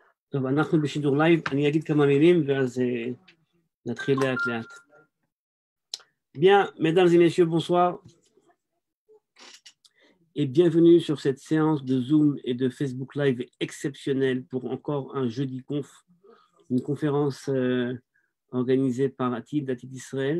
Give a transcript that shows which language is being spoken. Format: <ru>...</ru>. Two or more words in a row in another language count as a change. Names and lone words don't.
<he>טוב, אנחנו בשידור לייב, אני אגיד כמה מילים ואז נתחיל לאט לאט.</he> <fr>Bien, mesdames et messieurs, bonsoir et bienvenue sur cette séance de Zoom et de Facebook Live exceptionnelle pour encore un jeudi conf, une conférence organisée par Atid Israël.</fr>